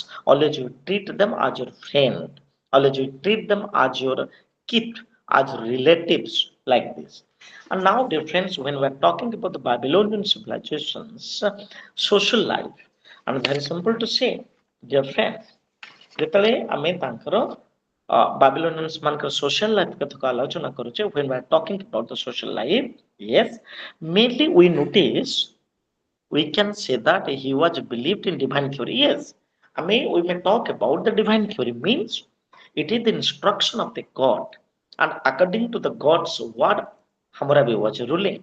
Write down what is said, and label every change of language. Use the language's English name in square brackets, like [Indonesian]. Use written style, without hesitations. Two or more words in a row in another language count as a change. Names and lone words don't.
[English] Always you treat them as your friend. Always you treat them as your kith, as relatives, like this. And now, dear friends, when we are talking about the Babylonian civilization's social life, and very simple to say, dear friends, [Odia] ଯେତେବେଳେ ଆମେ ତାଙ୍କର Babylonians ମାନଙ୍କର [English] social life [Odia] କଥାକୁ ଆଲୋଚନା କରୁଛେ, [English] when we are talking about the social life, yes, mainly we notice, we can say that he was believed in divine theory. Yes, I mean, we may talk about the divine theory means it is the instruction of the God, and according to the God's word, Hammurabi was ruling.